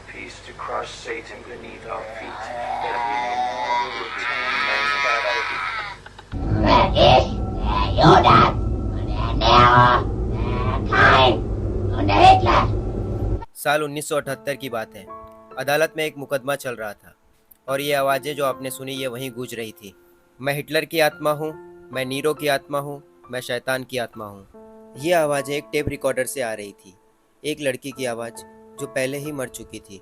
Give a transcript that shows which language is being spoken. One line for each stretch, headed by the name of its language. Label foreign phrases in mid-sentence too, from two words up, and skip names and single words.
English: cease to crush Satan beneath our feet, that we no more will retain man's captivity. Regis,
German: Judas, und der Nero, der Kain und der Hitler।
Hindi: साल 1978 की बात है। अदालत में एक मुकदमा चल रहा था और ये आवाज़ें जो आपने सुनी ये वहीं गूंज रही थी। मैं हिटलर की आत्मा हूँ, मैं नीरो की आत्मा हूँ, मैं शैतान की आत्मा हूँ। ये आवाज़ें एक टेप रिकॉर्डर से आ रही थी। एक लड़की की आवाज़ जो पहले ही मर चुकी थी।